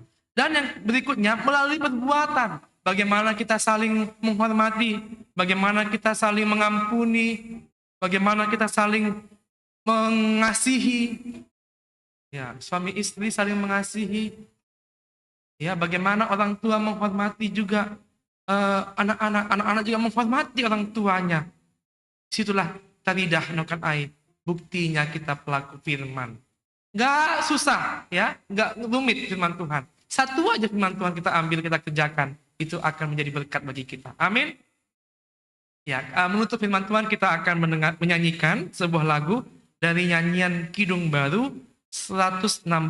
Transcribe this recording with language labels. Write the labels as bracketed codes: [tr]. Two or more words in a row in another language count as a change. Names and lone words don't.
[id] Dan yang berikutnya melalui perbuatan. Bagaimana kita saling menghormati, bagaimana kita saling mengampuni, bagaimana kita saling mengasihi. Ya, suami istri saling mengasihi. Ya, bagaimana orang tua menghormati juga anak-anak juga menghormati orang tuanya. [bts] Situlah taridah nokan ai. [id] Buktinya kita pelaku firman. Nggak susah, ya, nggak rumit firman Tuhan. Satu aja firman Tuhan kita ambil, kita kerjakan. Itu akan menjadi berkat bagi kita. Amin. Ya, menutup firman Tuhan kita akan menyanyikan sebuah lagu dari nyanyian Kidung Baru 116.